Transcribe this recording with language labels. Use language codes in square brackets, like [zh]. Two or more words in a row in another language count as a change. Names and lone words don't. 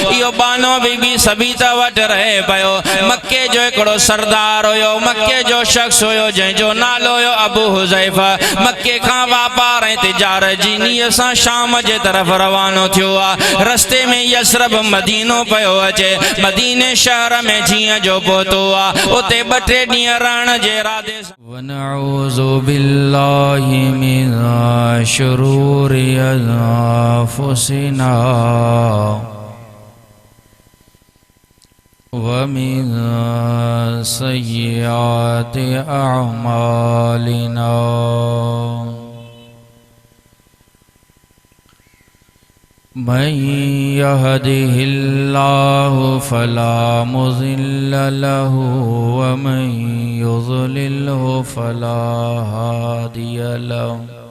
[sd] इहो बानो बीबी सबीता वटि रहे पियो। मक्के जो हिकिड़ो सरदार हुयो, मक्के जो शख़्स हुयो जंहिंजो नालो हुयो अबू हुज़ैफ़ा। मक्के खां वापार ऐं तिजारत जी नीयत सां शाम जे तरफ़ रवानो थियो आहे। रस्ते में यसरब मदीनो पियो अचे। मदीने शहर में जीअं जो पहुतो आहे, उते 2-3 ॾींहं रहण जे इरादे सां [ar] ونعوذ بالله من شرور أنفسنا ومن سيئات أعمالنا من يهده الله فلا مضل له ومن يضلل فلا هادي له.